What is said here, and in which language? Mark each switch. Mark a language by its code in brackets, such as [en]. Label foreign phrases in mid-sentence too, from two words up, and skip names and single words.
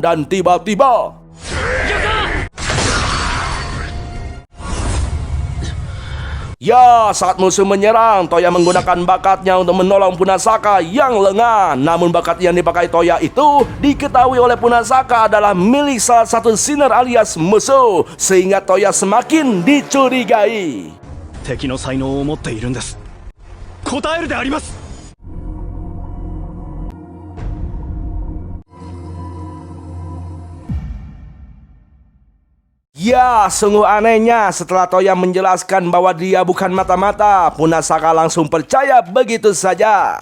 [id] Dan tiba-tiba ya, saat musuh menyerang, Toya menggunakan bakatnya untuk menolong Punasaka yang lengah. Namun bakat yang dipakai Toya itu diketahui oleh Punasaka adalah milik salah satu sinner alias musuh, sehingga Toya semakin dicurigai. [ja] 敵の才能を持っているんです。答えるであります。 [id] Ya, sungguh anehnya setelah Toya menjelaskan bahwa dia bukan mata-mata, Punasaka langsung percaya begitu saja.